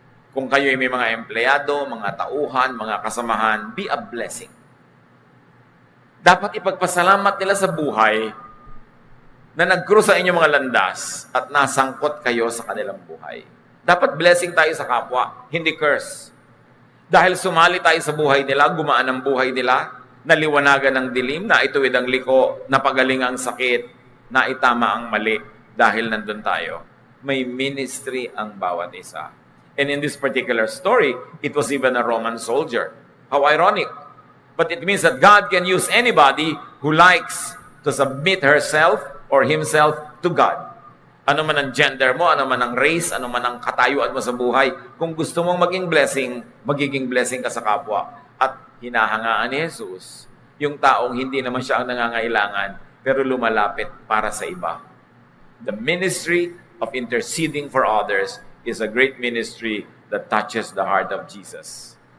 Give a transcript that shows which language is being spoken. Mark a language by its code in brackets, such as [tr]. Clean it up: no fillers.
[tl] Kung kayo may mga empleyado, mga tauhan, mga kasamahan, [en] be a blessing. [tl] Dapat ipagpasalamat nila sa buhay na nag-cross sa inyong mga landas at nasangkot kayo sa kanilang buhay. Dapat blessing tayo sa kapwa, hindi curse. Dahil sumali tayo sa buhay nila, gumaan ang buhay nila, naliwanagan ng dilim, naituwid ang liko, napagaling ang sakit, naitama ang mali dahil nandun tayo. May ministry ang bawat isa. [en] And in this particular story, it was even a Roman soldier. How ironic. But it means that God can use anybody who likes to submit herself or himself to God. [tl] Ano man ang gender mo, ano man ang race, ano man ang katayuan mo sa buhay, kung gusto mong maging blessing, magiging blessing ka sa kapwa. At hinahangaan ni Jesus, yung taong hindi naman siya ang nangangailangan, pero lumalapit para sa iba. [en] The ministry of interceding for others is a great ministry that touches the heart of Jesus.